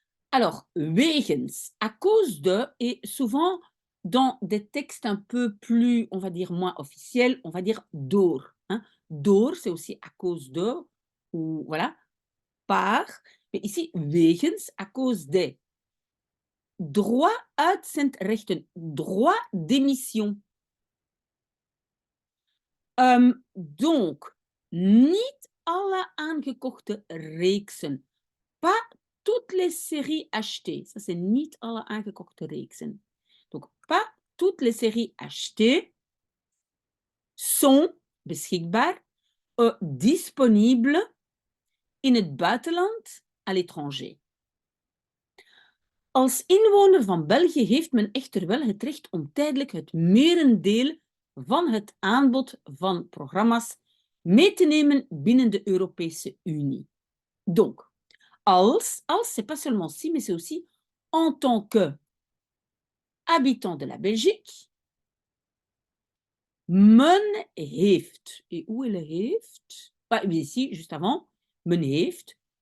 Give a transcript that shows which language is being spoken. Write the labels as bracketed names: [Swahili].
[French] Alors, [Dutch] wegens, [French] à cause de, et souvent dans des textes un peu plus, on va dire, moins officiels, on va dire [Dutch] door. Door, [French] c'est aussi à cause de, ou voilà, par. Mais ici, [Dutch] wegens, [French] à cause des. Droit [Dutch] uitzendrechten, [French] droit d'émission. [Dutch] Donc, niet alle aangekochte reeksen. [French] Pas toutes les séries achetées. Ça, c'est [Dutch] niet alle aangekochte reeksen. [French] Donc, pas toutes les séries achetées sont [Dutch] beschikbaar, [French] disponibles [Dutch] in het buitenland, [French] à l'étranger. [Dutch] Als inwoner van België heeft men echter wel het recht om tijdelijk het merendeel van het aanbod van programma's mee te nemen binnen de Europese Unie. [French] Donc, [Dutch] als, [French] c'est pas seulement si, mais c'est aussi en tant que habitant de la Belgique, [Dutch] Men heeft. [French] Et où est le heeft? Ah, bien ici, juste avant. [Dutch] Men heeft.